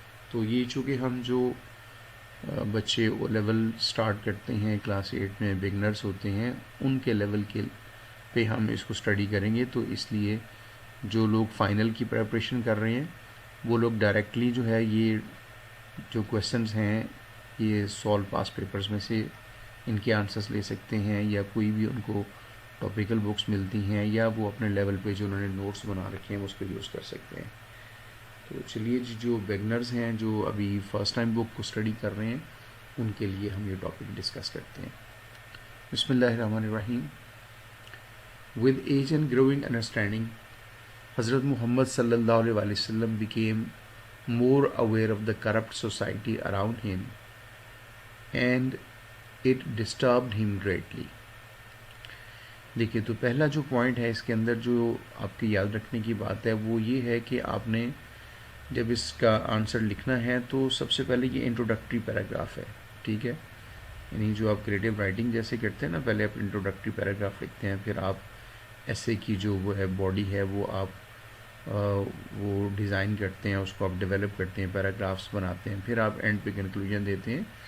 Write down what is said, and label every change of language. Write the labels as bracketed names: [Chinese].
[Urdu] تو یہ چونکہ ہم جو بچے او لیول سٹارٹ کرتے ہیں کلاس 8 میں، بگنرز ہوتے ہیں، ان کے لیول کے پہ ہم اس کو اسٹڈی کریں گے. تو اس لیے جو لوگ فائنل کی پریپریشن کر رہے ہیں وہ لوگ ڈائریکٹلی جو ہے یہ جو کویسچنز ہیں یہ سولو پاس پیپرز میں سے ان کے آنسرس لے سکتے ہیں، یا کوئی بھی ان کو ٹاپیکل بکس ملتی ہیں، یا وہ اپنے لیول پہ جو انہوں نے نوٹس بنا رکھے ہیں اس کو یوز کر سکتے ہیں. تو چلیے جو بگنرز ہیں جو ابھی فرسٹ ٹائم بک کو اسٹڈی کر رہے ہیں ان کے لیے ہم یہ ٹاپک ڈسکس کرتے ہیں. [Arabic] بسم اللہ الرحمن الرحیم. [English] With age and growing understanding حضرت محمد صلی اللہ علیہ وسلم became more aware of the corrupt society around him and it disturbed him greatly. [Urdu] دیکھیے تو پہلا جو پوائنٹ ہے اس کے اندر جو آپ کی یاد رکھنے کی بات ہے وہ یہ ہے کہ آپ نے جب اس کا آنسر لکھنا ہے تو سب سے پہلے یہ انٹروڈکٹری پیراگراف ہے، ٹھیک ہے، یعنی جو آپ کریٹیو رائٹنگ جیسے کرتے ہیں نا، پہلے آپ انٹروڈکٹری پیراگراف لکھتے ہیں، پھر آپ ایسے کی جو وہ ہے باڈی ہے وہ آپ وہ ڈیزائن کرتے ہیں، اس کو آپ ڈیولپ کرتے ہیں، پیراگرافس بناتے ہیں، پھر آپ اینڈ پہ کنکلوژن دیتے ہیں.